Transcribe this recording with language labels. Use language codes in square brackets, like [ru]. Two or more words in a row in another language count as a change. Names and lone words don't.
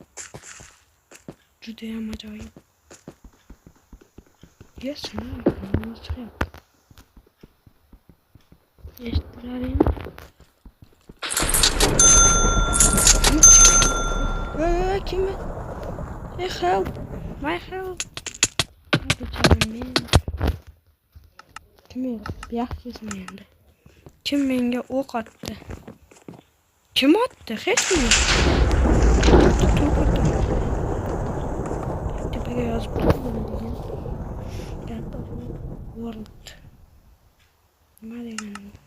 [uz] Juda ham ajoyib. Yesmi? Chiqyapti. Eshitdilaringmi? Kim? [en] Help! My help! [uz] Kim yaxshisi endi? Kim menga o'q otdi? [tr] Kim attı? Hiç mi? Tepeye yazıp durmadım. [uz] World. Nima degani?